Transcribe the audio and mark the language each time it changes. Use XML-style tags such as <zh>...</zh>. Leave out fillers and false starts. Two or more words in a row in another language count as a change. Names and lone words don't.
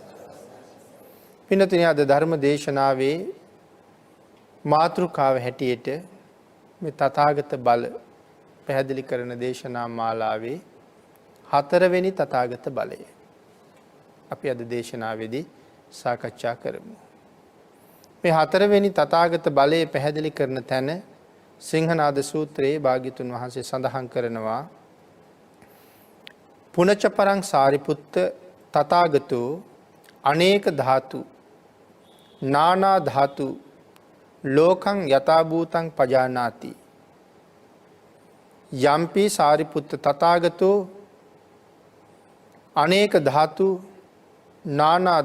<si>පින්නතුනි අද ධර්ම දේශනාවේ මාතෘකාව හැටියට මේ තථාගත බල පැහැදිලි කරන දේශනා මාලාවේ 4 වෙනි තථාගත බලය අපි අද දේශනාවේදී සාකච්ඡා කරමු. මේ 4 වෙනි තථාගත බලය පැහැදිලි කරන තැන සිංහනාද සූත්‍රයේ භාග්‍යතුන් වහන්සේ සඳහන් කරනවා</si> <pi>පුනච්ච පරං සාරිපුත්ත තථාගතෝ අනේක ධාතු නානා ධාතු ලෝකං යථා භූතං පජානාති යම්පි සාරිපුත්ත තථාගතෝ අනේක ධාතු නානා</pi>